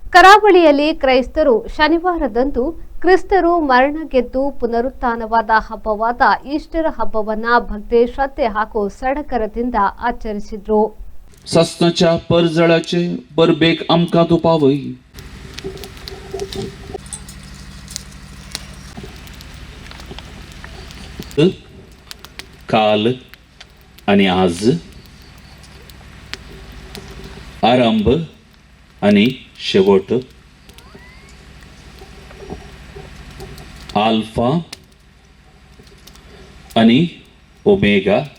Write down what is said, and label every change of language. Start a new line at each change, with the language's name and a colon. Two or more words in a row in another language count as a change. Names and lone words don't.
Kannada: ಕರಾವಳಿಯಲ್ಲಿ ಕ್ರೈಸ್ತರು ಶನಿವಾರದಂದು ಕ್ರಿಸ್ತರು ಮರಣ ಗೆದ್ದು ಪುನರುತ್ಥಾನವಾದ ಹಬ್ಬವಾದ ಈಸ್ಟರ್ ಹಬ್ಬವನ್ನ ಭಕ್ತಿ ಶ್ರದ್ಧೆ ಹಾಗೂ ಸಡಗರದಿಂದ ಆಚರಿಸಿದ್ರು.
Konkani: ससनाच्या परजळाचे परबेक आमकां तूं पावय.
Marathi: काल आणि आज आरंभ आणि शेवट, आल्फा आणि ओमेगा,